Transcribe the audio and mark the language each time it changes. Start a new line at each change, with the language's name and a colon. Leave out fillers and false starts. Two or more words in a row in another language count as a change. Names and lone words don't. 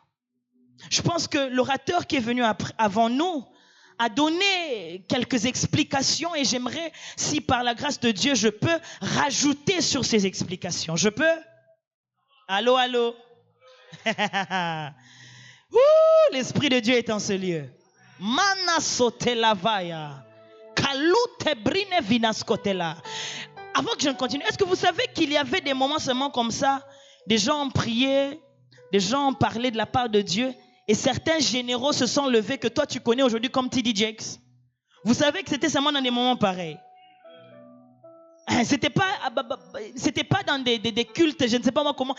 French: Je pense que l'orateur qui est venu avant nous a donné quelques explications et j'aimerais, si par la grâce de Dieu, je peux rajouter sur ces explications. Je peux? Allô, allô? L'Esprit de Dieu est en ce lieu. Mana sote lavaya. Kalute brine vinaskotela. Avant que je ne continue, est-ce que vous savez qu'il y avait des moments seulement comme ça? Des gens priaient, des gens parlaient de la part de Dieu. Et certains généraux se sont levés que toi tu connais aujourd'hui comme T.D. Jakes. Vous savez que c'était seulement dans des moments pareils. C'était pas dans des cultes, je ne sais pas moi comment.